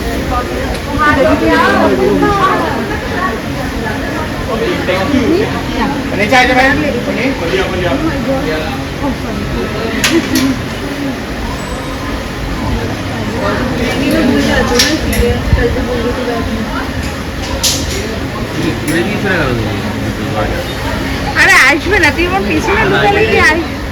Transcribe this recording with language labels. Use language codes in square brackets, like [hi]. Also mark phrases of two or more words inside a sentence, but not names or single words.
[en] Thank you. [th] อันนี้ใช่ใช่ไหมคนนี้คนเดียวคนเดียว [bn] আরে আসবে না, তুই আমার পিছনে লুকালে কি আসবে?